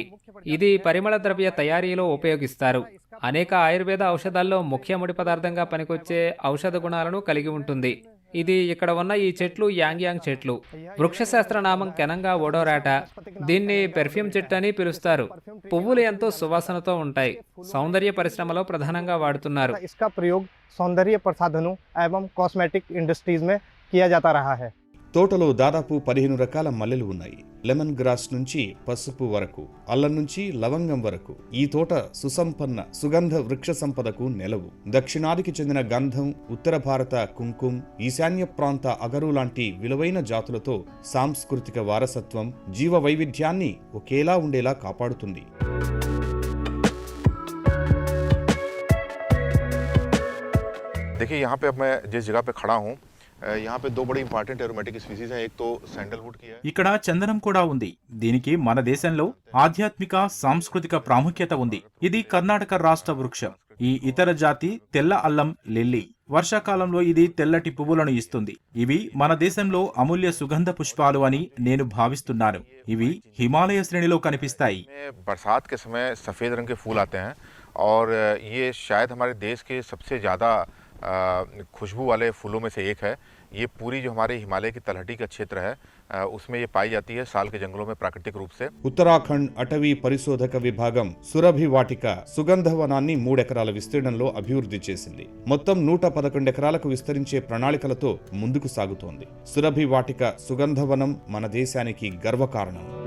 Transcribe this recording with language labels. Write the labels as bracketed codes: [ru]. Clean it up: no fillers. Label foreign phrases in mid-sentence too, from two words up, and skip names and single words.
[te] ఇది పరిమళ ద్రవ్య తయారీలో ఉపయోగిస్తారు. అనేక ఆయుర్వేద ఔషధాల్లో ముఖ్య ముడి పదార్థంగా పనికొచ్చే ఔషధ గుణాలను కలిగి ఉంటుంది. ఇది ఇక్కడ ఉన్న ఈ చెట్లు యాంగ్యాంగ్ చెట్లు. వృక్షశాస్త్ర నామం కెనంగా ఓడోరాట. దీన్ని పెర్ఫ్యూమ్ చెట్టు అని పిలుస్తారు. పువ్వులు ఎంతో సువాసనతో ఉంటాయి. సౌందర్య పరిశ్రమలో ప్రధానంగా వాడుతున్నారు. [hi] इसका प्रयोग सौंदर्य प्रसाधनों एवं [en] cosmetic industries [hi] में किया जाता रहा है. [te] తోటలో దాదాపు 15 రకాల మల్లెలు ఉన్నాయి. [en] lemon grass [te] నుంచి పసుపు వరకు, అల్లం నుంచి లవంగం వరకు ఈ తోట సుసంపన్న సుగంధ వృక్ష సంపదకు నెలవు. దక్షిణాదికి చెందిన గంధం, ఉత్తర భారత కుంకుమ, ఈశాన్య ప్రాంత అగరు లాంటి విలువైన జాతులతో సాంస్కృతిక వారసత్వం, జీవ వైవిధ్యాన్ని ఒకేలా ఉండేలా కాపాడుతుంది. [hi] देखिए यहाँ पे अब मैं जिस जगह पे खड़ा हूँ, यहाँ पे 2 बड़ी [en] important aromatic species [hi] हैं. एक तो सैंडलवुड की है. [te] ఇక్కడ చందనం కూడా ఉంది. దీనికి మన దేశంలో ఆధ్యాత్మిక, సాంస్కృతిక ప్రాముఖ్యత ఉంది. ఇది కర్ణాటక రాష్ట్ర వృక్షం. ఈ ఇతర జాతి తెల్ల అల్లం లిల్లీ. వర్షాకాలంలో ఇది తెల్లటి పువ్వులను ఇస్తుంది. ఇవి మన దేశంలో అమూల్య సుగంధ పుష్పాలు అని నేను భావిస్తున్నాను. ఇవి హిమాలయ శ్రేణిలో కనిపిస్తాయి. [hi] बरसात के समय सफ़ेद रंग के फूल आते हैं और ये शायद हमारे देश के सबसे ज़्यादा खुशबू वाले फूलों में से एक है. ये पूरी जो हमारे हिमालय की तलहटी का क्षेत्र है उसमें ये पाई जाती है साल के जंगलों में प्राकृतिक रूप से. [te] ఉత్తరాఖండ్ అటవీ పరిశోధక విభాగం సురభి వాటిక సుగంధవనాన్ని 3 ఎకరాల విస్తీర్ణంలో అభివృద్ధి చేసింది. మొత్తం 111 ఎకరాలకు విస్తరించే ప్రణాళికలతో ముందుకు సాగుతోంది. సురభి వాటిక సుగంధవనం మన దేశానికి గర్వకారణం.